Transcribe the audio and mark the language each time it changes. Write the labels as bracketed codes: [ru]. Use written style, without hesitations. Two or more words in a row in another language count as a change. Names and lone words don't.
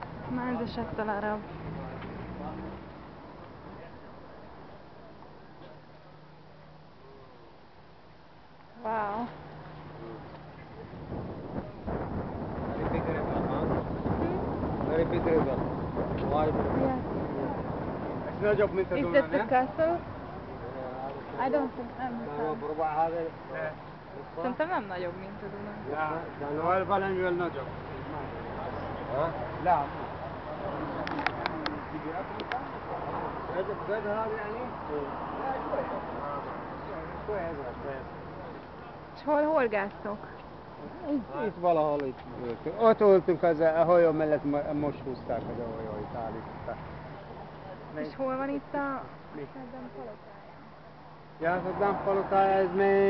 [ar] ما إذا شفت العرب. واو. [en] Very big river. Wide river. Yes. It's no job minta Is duna, that the castle? I don't think I'm [ar] بربع هذا. [hu] Szerintem nem nagyobb, mint a Duna. [ar] لا، هو الفلان يقول [en] no job. [ar] ها؟ لا. قد هذا يعني؟ لا شوية. [hu] És hol horgásztok? Itt valahol itt ültünk. Ott ültünk a hajó mellett, most húzták az a hajóit, állították. És hol van itt a Saddam palotája? Ja, Saddam palotája, ez még